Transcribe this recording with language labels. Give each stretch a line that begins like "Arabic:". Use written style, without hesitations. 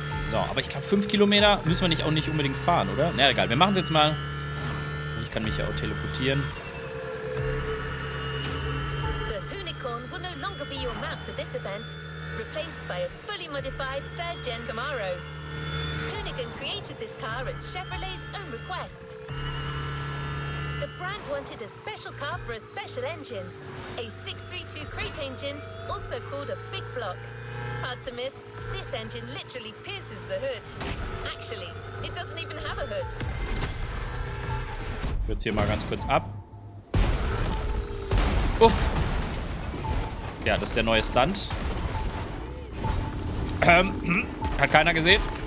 German: So, aber ich glaube 5 Kilometer müssen wir nicht unbedingt fahren, oder? Na egal, wir machen es jetzt mal. Ich kann mich ja auch teleportieren.
English: The Hoonigan will no longer be your mount for this event, replaced by a fully modified 3rd-gen Camaro. Hoonigan created this car at Chevrolet's own request. The brand wanted a special car for a special engine, a 632 crate engine, also called a big block. Hard to miss, this engine literally pierces the hood. Actually, it doesn't even have a hood.
German: Ich kürze hier mal ganz kurz ab. Oh. Ja, das ist der neue Stunt. Hat keiner gesehen.